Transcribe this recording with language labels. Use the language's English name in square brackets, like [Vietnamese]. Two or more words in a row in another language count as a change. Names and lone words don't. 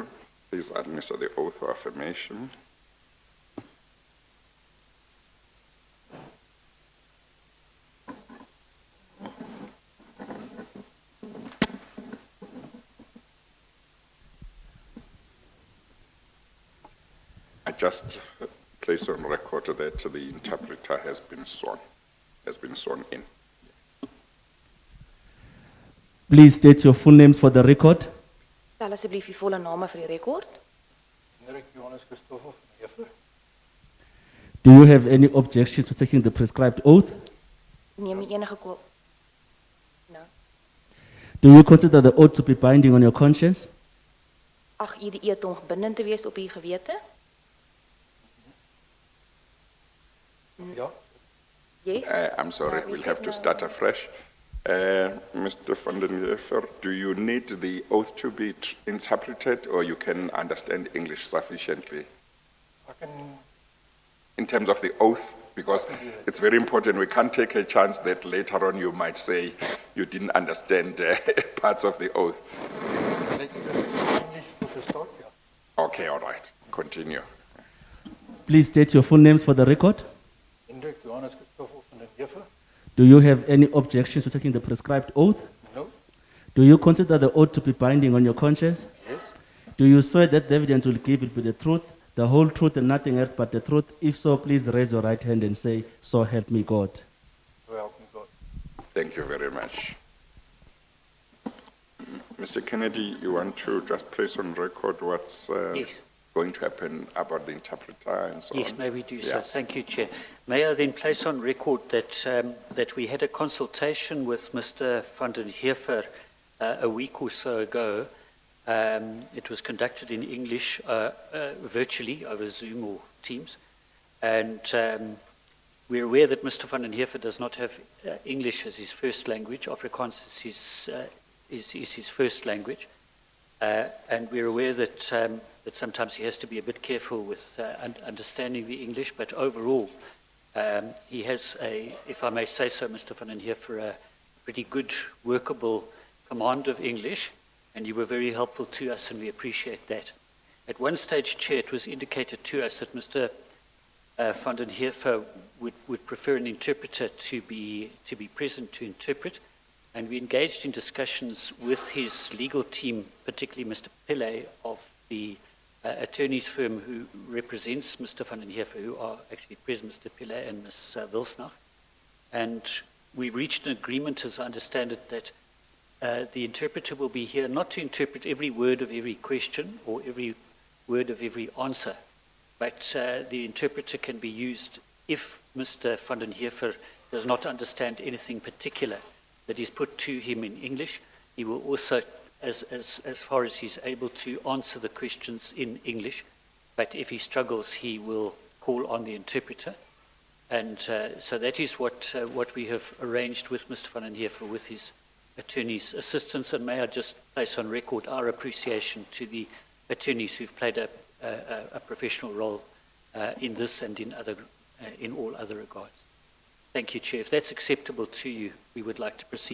[English] Please administer the oath of affirmation. I just place on record that the interpreter has been sworn in. Please state your full names for the record. [Afrikaans] Stel asseblief die volle name vir die rekord. Hendrik Johannes Christoffel van Heever. [English] Do you have any objections to taking the prescribed oath? [Afrikaans] Neem nie enige Nou, [English] Do you consider the oath to be binding on your conscience? [Afrikaans] ag u die eed om bindend te wees op u gewete? Ja, [English] Yes. I'm sorry, [Afrikaans] Ja, u [English] we'll [Afrikaans] sê [English] have to [Afrikaans] nou- [English] start afresh. Mr. van den Heever, do you need the oath to be interpreted or you can understand English sufficiently? [Afrikaans] ek kan [English] In terms of the oath, because it's very important, we can't take a chance that later on you might say you didn't understand parts of the oath. [Afrikaans] net English voor gestart, ja. [English] Okay, all right, continue. Please state your full names for the record. Hendrik Johannes Christoffel van den Heever. Do you have any objections to taking the prescribed oath? No, Do you consider the oath to be binding on your conscience? yes, Do you swear that the evidence will give it with the truth, the whole truth and nothing else but the truth? If so, please raise your right hand and say, "So help me God." so help me God. Thank you very much. Mr. Kennedy, you want to just place on record what's Yes. going to happen about the interpreter and so Yes, on? may we do so. Yeah. Thank you, Chair. May I then place on record that we had a consultation with Mr. van den Heever a week or so ago. It was conducted in English virtually over Zoom or Teams. And we're aware that Mr. van den Heever does not have English as his first language. Afrikaans is his first language. And we're aware that sometimes he has to be a bit careful with understanding the English, but overall, he has if I may say so, Mr. van den Heever, a pretty good, workable command of English, and you were very helpful to us, and we appreciate that. At one stage, Chair, it was indicated to us that Mr. Van den Heever would prefer an interpreter to be present to interpret. And we engaged in discussions with his legal team, particularly Mr. Pillay of the attorney's firm who represents Mr. van den Heever, who are actually present, Mr. Pillay and Ms. Wilsnach. And we reached an agreement, as I understand it, that the interpreter will be here not to interpret every word of every question or every word of every answer, but the interpreter can be used if Mr. van den Heever does not understand anything particular that is put to him in English. He will also, as far as he's able to, answer the questions in English, but if he struggles, he will call on the interpreter. And so that is what we have arranged with Mr. van den Heever with his attorney's assistance. And may I just place on record our appreciation to the attorneys who've played a professional role in this and in all other regards. Thank you, Chair. If that's acceptable to you, we would like to proceed.